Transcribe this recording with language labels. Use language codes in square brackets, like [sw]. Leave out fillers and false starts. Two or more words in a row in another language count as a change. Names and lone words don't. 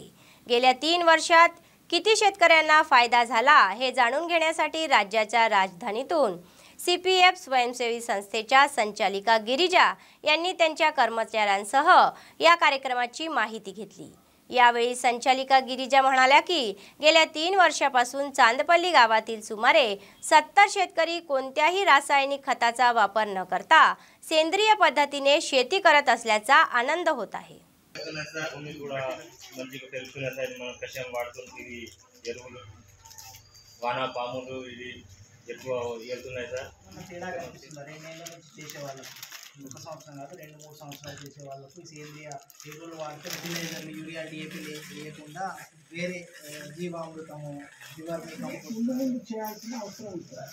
[mr] गेल्या 3 वर्षात किती शेतकऱ्यांना फायदा झाला हे जाणून घेण्यासाठी राज्याच्या राजधानीतून CPF स्वयंसेवी संस्थेच्या संचालिका गिरिजा यांनी त्यांच्या कर्मचाऱ्यांसह या कार्यक्रमाची माहिती घेतली. यावेळी संचालिका गिरिजा म्हणाल्या की गेल्या 3 वर्षापासून चांदपल्ली गावातील सुमारे 70 शेतकरी कोणत्याही रासायनिक खताचा वापर न करता सेंद्रिय पद्धतीने शेती करत असल्याचा आनंद होत आहे. [te] వాన పాములు ఇది ఎక్కువ వెళ్తున్నాయి సార్. తేడా కనిపిస్తుంది. 2 నెలల నుంచి చేసేవాళ్ళం, 1 సంవత్సరం కాదు 2-3 సంవత్సరాలు చేసే వాళ్ళకు సేంద్రియ ఎరువులు వాడితే ఫెర్టిలైజర్లు యూరియా డిఏపి లేకుండా వేరే జీవామృతము ముందు చేయాల్సిన అవసరం ఉంది సార్.